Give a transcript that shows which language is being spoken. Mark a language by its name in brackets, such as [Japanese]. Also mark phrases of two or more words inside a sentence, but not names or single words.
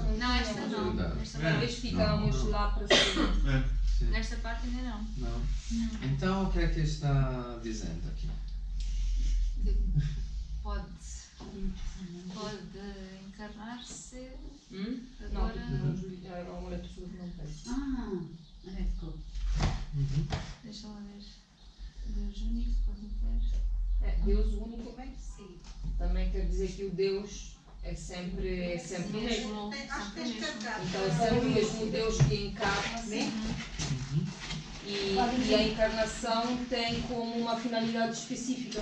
[Portuguese] Não, esta não. Talvez ficamos lá para cima. Nesta parte ainda não. Não. Então, o que é que está dizendo aqui? Pode encarnar-se [Italian] No, [Portuguese] agora. [Italian] avevamo letto sul monteggio. Ecco. [Portuguese] Deixa lá ver. Deus único, pode ver. Deus único, sim. Também quer dizer que o Deus é sempre o mesmo. Acho que tens carregado. Então é sempre o mesmo Deus que encarna-se. E a encarnação tem como uma finalidade específica.